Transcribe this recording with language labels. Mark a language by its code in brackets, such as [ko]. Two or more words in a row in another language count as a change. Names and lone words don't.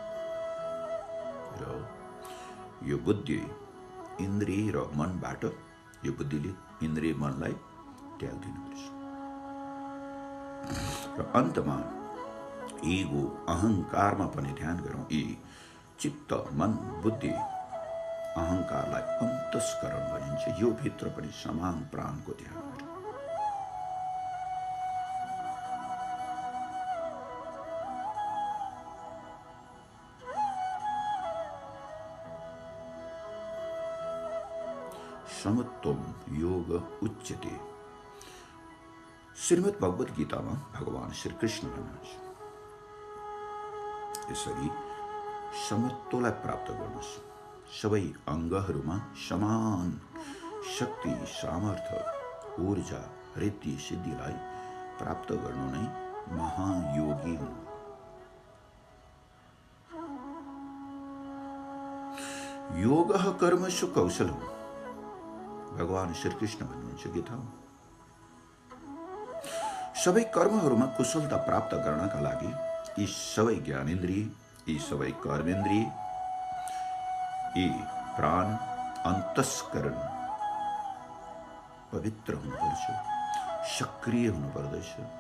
[ne] र यो बुद्धि इन्द्रिय र मनबाट यो बुद्धिले इन्द्रिय मनलाई त्याग दिनुपर्छ। र अन्तमा ईगो अहङ्कारमा पनि ध्यान गरौँ। यी चित्त मन बुद्धि अहङ्कारलाई अन्तस्करण भनिन्छ। यो भित्र पनि समान प्राणको ध्यान गरौँ। [sa] समत्वम योग उच्यते। [ne] श्रीमद् भगवत गीतामा भगवान श्री कृष्ण भन्नुहुन्छ, यसरी समत्वलाई प्राप्त गर्नुहोस्। सबै अङ्गहरूमा समान शक्ति सामर्थ्य ऊर्जा रिद्धि सिद्धिलाई प्राप्त गर्नु नै महायोगी हुनु। [sa] योगः कर्मसु कौशलम्। [ne] भगवान श्री कृष्ण भन्नुहुन्छ गीतामा, सबै कर्महरूमा कुशलता प्राप्त गर्नका लागि यी सबै ज्ञानेन्द्रिय, यी सबै कर्मेन्द्रिय, यी प्राण अन्तस्करण पवित्र हुनुपर्छ, सक्रिय हुनुपर्दछ।